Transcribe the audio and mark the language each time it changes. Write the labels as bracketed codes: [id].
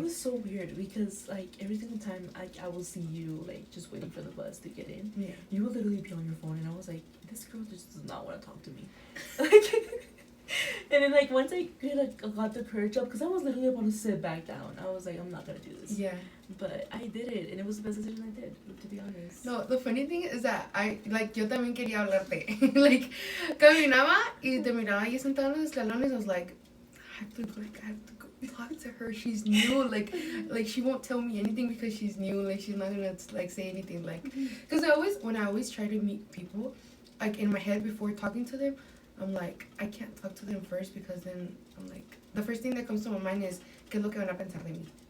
[en] it was so weird because like every single time I will see you like just waiting for the bus to get in, yeah, you would literally be on your phone, and I was like, this girl just does not want to talk to me. Like, and then like once I got the courage up, because I was literally about to sit back down. I was like, I'm not gonna do this. yeah. But I did it, and it was the best decision I did, to be honest. No, the funny thing is that I like [es] yo también quería hablarte. Like caminaba y te miraba ahí sentada en los escalones. [en] I was like, I have to go talk to her. She's new. Like she won't tell me anything because she's new. Like she's not gonna like say anything. Like, cause when I always try to meet people, like in my head before talking to them, I'm like I can't talk to them first because then I'm like the first thing that comes to my mind is [es] que es lo que van a pensar de mí.